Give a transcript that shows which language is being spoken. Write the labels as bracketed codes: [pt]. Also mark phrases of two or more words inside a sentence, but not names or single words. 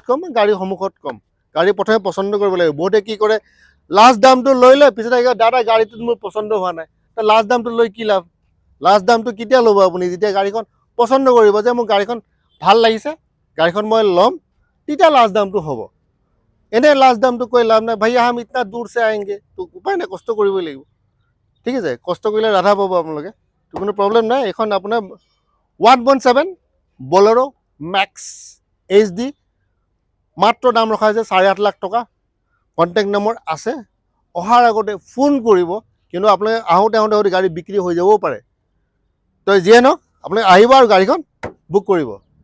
[as] কম গাড়ীৰ সন্মুখত কম গাড়ী প্ৰথমে পচন্দ কৰিব লাগিব বহুতে কি কৰে লাষ্ট দামটো লৈ লয় পিছত আহি দাদা গাড়ীটোত মোৰ পচন্দ হোৱা নাই তো লাষ্ট দামটো লৈ কি লাভ লাষ্ট দামটো কেতিয়া ল'ব আপুনি যেতিয়া গাড়ীখন পচন্দ কৰিব যে মোৰ গাড়ীখন ভাল লাগিছে গাড়ীখন মই ল'ম তেতিয়া লাষ্ট দামটো হ'ব এনে লাষ্ট দামটো কৈ লাভ নাই ভাইয়া [hi] हम इतना दूर से आएंगे [as] তো উপায় নাই কষ্ট কৰিবই লাগিব ঠিক আছে কষ্ট কৰিলে ৰাধা পাব আপোনালোকে তো কোনো প্ৰব্লেম নাই এখন আপোনাৰ 1.7 বলেৰো মেক্স HD মাত্ৰ দাম ৰখা হৈছে 8.5 লাখ টকা [en] contact number [as] আছে অহাৰ আগতে ফোন কৰিব কিন্তু আপোনালোকে আহোঁতে গাড়ী বিক্ৰী হৈ যাবও পাৰে তো যিয়ে নহওক আপোনালোকে আহিব আৰু গাড়ীখন বুক কৰিব